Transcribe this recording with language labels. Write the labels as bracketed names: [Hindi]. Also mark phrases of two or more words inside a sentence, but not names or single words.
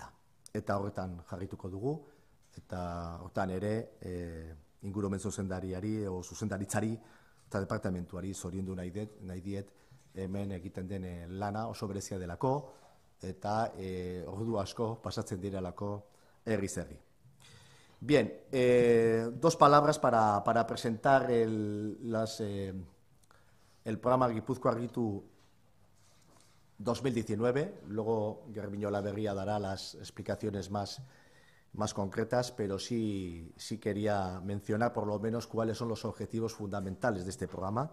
[Basque] Eta horretan jarrituko dugu, eta horretan ere ingurumen zuzendariari o zuzendaritzari eta departamentuari zoriondu nahi diet hemen egiten den lana oso berezia delako eta ordu asko pasatzen direlako herri. [Spanish] Bien, dos palabras para presentar el programa Gipuzkoa Argitu 2019, luego Garbinola Berria dará las explicaciones más concretas, pero sí quería mencionar por lo menos cuáles son los objetivos fundamentales de este programa.